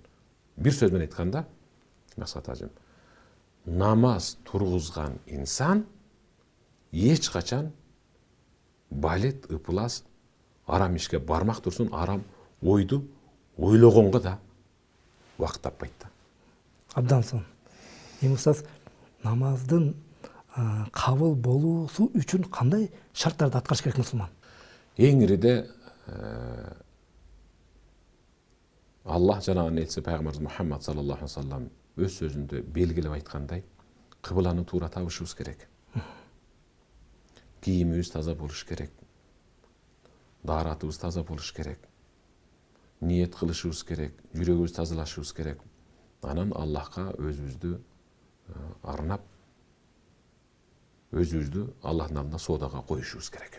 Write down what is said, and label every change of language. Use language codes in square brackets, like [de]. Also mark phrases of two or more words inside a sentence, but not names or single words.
[ky] Бир сөз менен айтканда, Максат ажым, намаз тургузган инсан эч качан балет, ыпылас, арам ишке бармак турсун, арам ойду ойлогонго да убакыт таппайт да. Абдан сонун. Эми устаз, намаздын кабыл болуусу үчүн кандай шарттарды аткарыш керек мусулман? Эң ириде Аллах жанагы элчиси пайгамбарыбыз Мухаммад [ar] صلى الله عليه وسلم [ky] өз сөзүндө белгилеп айткандай, кыбланы туура табышыбыз керек. Кийимибиз таза болуш керек. Дааратыбыз таза болуш керек. Ниет кылышыбыз керек, жүрөгүбүз тазалашыбыз керек. Анан Аллахка өзүбүздү арнап, өзүбүздү Аллахтын алдына соодага коюшубуз керек.